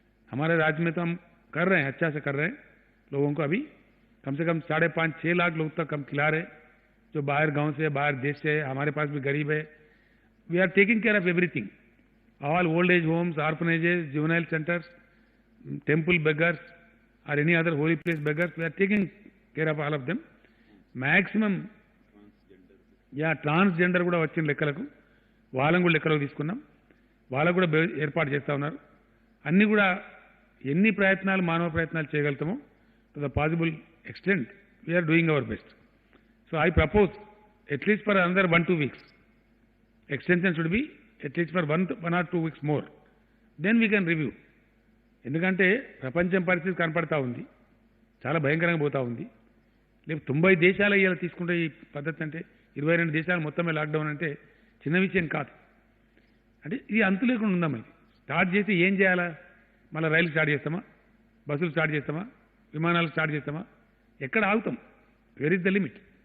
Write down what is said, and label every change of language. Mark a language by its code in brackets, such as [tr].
[hi] हमारे राज्य में तो हम कर रहे हैं, अच्छा से कर रहे हैं. लोगों को अभी कम से कम 5.5-6 लाख लोग तक हम खिला रहे, जो बाहर गांव से, बाहर देश से. हमारे पास भी गरीब है. [en] We are taking care of everything, all old age homes, orphanages, juvenile centres, temple beggars or any other holy place beggars, we are taking care of all of them. [te] Maximum, transgender కూడా వచ్చిన లెక్కలకు వాళ్ళని కూడా లెక్కలకు తీసుకున్నాం. వాళ్ళకు కూడా ఏర్పాటు చేస్తూ ఉన్నారు. అన్నీ కూడా ఎన్ని ప్రయత్నాలు మానవ ప్రయత్నాలు చేయగలుగుతామో [en] To the possible extent we are doing our best. So I propose at least for another 1-2 weeks. Extension should be at least for 1 or 2 weeks more. Then we can review. [te] ఎందుకంటే ప్రపంచం పరిస్థితి కనపడతా ఉంది, చాలా భయంకరంగా పోతూ ఉంది. లేకపోతే 90 దేశాలు ఇలా తీసుకుంటే ఈ పద్ధతి అంటే 22 దేశాలు మొత్తమే లాక్డౌన్ అంటే చిన్న విషయం కాదు. అంటే ఇది అంతు లేకుండా ఉందాం. ఇది స్టార్ట్ చేసి ఏం చేయాలా? మళ్ళీ రైలు స్టార్ట్ చేస్తామా, బస్సులు స్టార్ట్ చేస్తామా, విమానాలు స్టార్ట్ చేస్తామా? ఎక్కడ ఆగుతాం? [en] Where is the limit?